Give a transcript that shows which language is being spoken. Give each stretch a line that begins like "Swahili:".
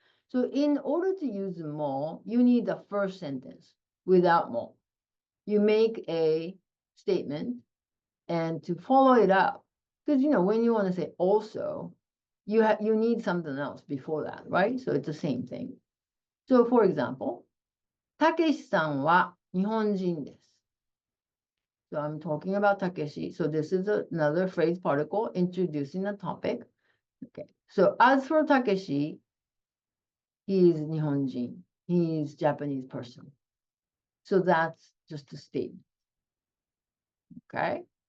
English: So in order to use mo, you need the first sentence without mo. You make a statement and to follow it up, because when you want to say also, you need something else before that, right? So it's the same thing. So for example,
Japanese: たけしさんは日本人です。
English: So I'm talking about Takeshi. So this is another phrase particle introducing a topic. Okay. So as for Takeshi, he is Nihonjin. He is Japanese person. So that's just a statement. Okay.